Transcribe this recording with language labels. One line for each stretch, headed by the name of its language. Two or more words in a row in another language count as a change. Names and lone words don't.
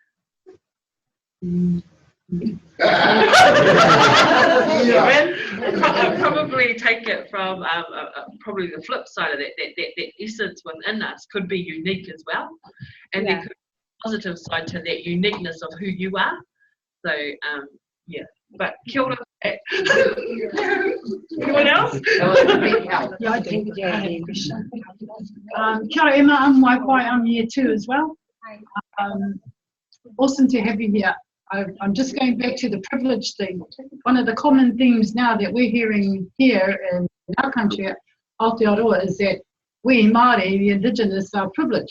English: I'd probably take it from probably the flip side of that essence within us could be unique as well, and there could be positive side to that uniqueness of who you are. So, yeah. But
Māori: kia ora.
English: Anyone else? Yeah, I do. I have a question.
Māori: Kia ora,
English: Emma. I'm Wi-Fi. I'm here too as well. Awesome to have you here. I'm just going back to the privilege thing. One of the common themes now that we're hearing here in our country at Aotearoa is that we Māori, the Indigenous, are privileged.